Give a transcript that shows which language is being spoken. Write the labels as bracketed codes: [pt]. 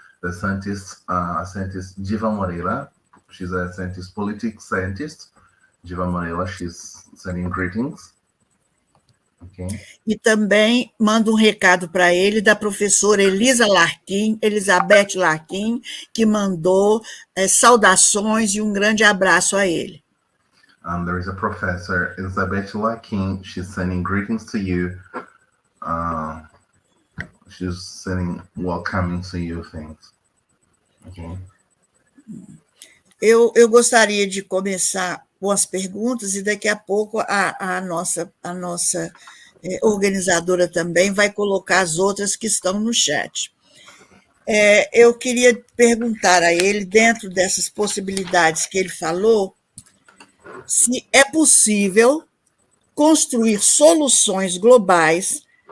[en] The scientist Diva Moreira. She's a scientist, politics scientist. Diva Moreira, she's sending greetings. Okay. [pt] E também manda um recado para ele da professora Elizabeth Larquim, que mandou saudações e um grande abraço a ele. [en] There is a professor, Elizabeth Larquim. She's sending greetings to you. She's sending welcoming to you things. Okay. [pt] Eu gostaria de começar com as perguntas e daqui a pouco a nossa organizadora também vai colocar as outras que estão no chat. Eu queria perguntar a ele, dentro dessas possibilidades que ele falou, se é possível construir soluções globais